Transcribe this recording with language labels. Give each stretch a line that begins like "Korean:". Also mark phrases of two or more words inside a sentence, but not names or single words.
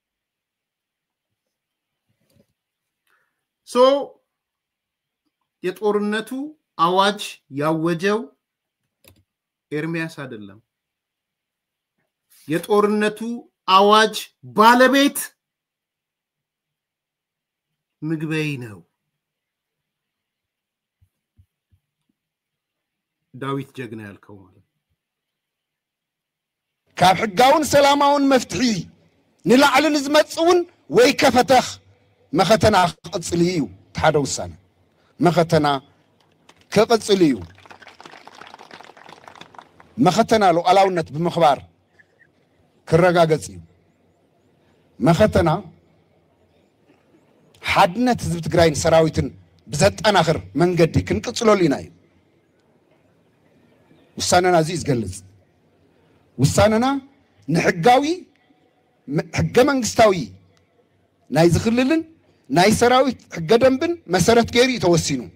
Amharic: ሶ የጦርነቱ አዋጅ ያወጀው ኤርሚያስ አይደለም የጦርነቱ አዋጅ ባለቤት ምግበይ ነው ዳዊት ጀግና ያልከው ማለት
Tigrinya: ካብ ሕጋውን ሰላማውን መፍትሒ ንላዕልን ዝመጽውን ወይ ከፈተኽ መኸተና ቅጽል እዩ ተሓደ ውሳነ መኸተና ከቅጽል እዩ መኸተና ሉዓላውነት ብምኽባር ክረጋገጽ እዩ መኸተና ሓድነት ህዝቢ ትግራይን ሰራዊትን ብዘጠናኽር መንገዲ ክንቅጽለሉ ኢና እዩ ውሳነና እዚ ዝገልጽ ውሳነና ንሕጋዊ ሕገ መንግስታዊ ናይ ዝኽልልን ናይ ሰራዊት ሕገ ደንብን መሰረት ገይሩ ተወሲኑ